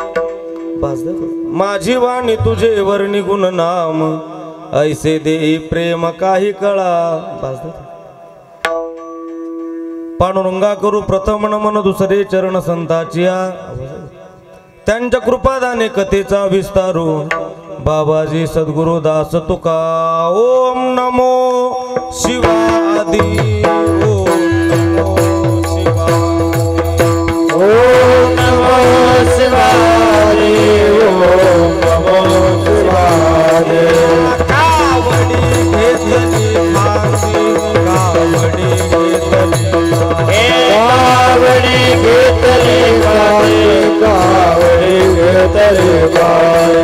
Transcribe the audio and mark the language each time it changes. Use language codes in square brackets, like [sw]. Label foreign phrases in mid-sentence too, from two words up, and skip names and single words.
[mr] माझी वाणी तुझे वर्णी गुण नाम, ऐसे देई प्रेम काही कळा। पांडुरंगा करू प्रथम नमन दुसरे चरण संताचिया, त्यांच्या कृपादाने कथेचा विस्तारू। बाबाजी सद्गुरु दास तुका। [sa] ओम नमो शिवादी, ओम नमो शिवाय, ओम नमो शिवाय। [mr] कावडी घेतली मासी, कावडी घेतली, कावडी घेतली मासी, कावडी घेतली माय।